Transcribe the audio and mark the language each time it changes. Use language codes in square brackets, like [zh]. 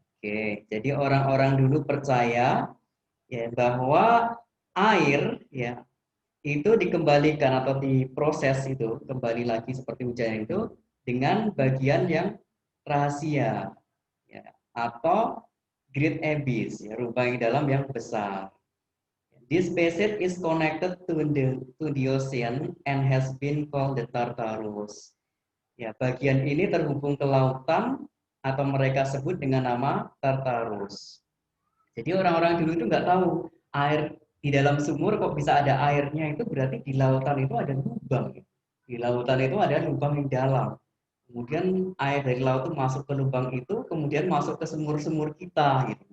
[id] Oke, jadi orang-orang dulu percaya ya bahwa air ya itu dikembalikan atau diproses itu kembali lagi seperti hujan itu dengan bagian yang rahasia ya, atau great abyss ya, lubang yang dalam yang besar. [en] This passage is connected to the ocean and has been called the Tartarus. [id] Ya, bagian ini terhubung ke lautan atau mereka sebut dengan nama Tartarus. Jadi orang-orang dulu itu nggak tahu air di dalam sumur kok bisa ada airnya, itu berarti di lautan itu ada lubang. Di lautan itu ada lubang yang dalam. Kemudian air dari laut itu masuk ke lubang itu, kemudian masuk ke sumur-sumur kita. Gitu.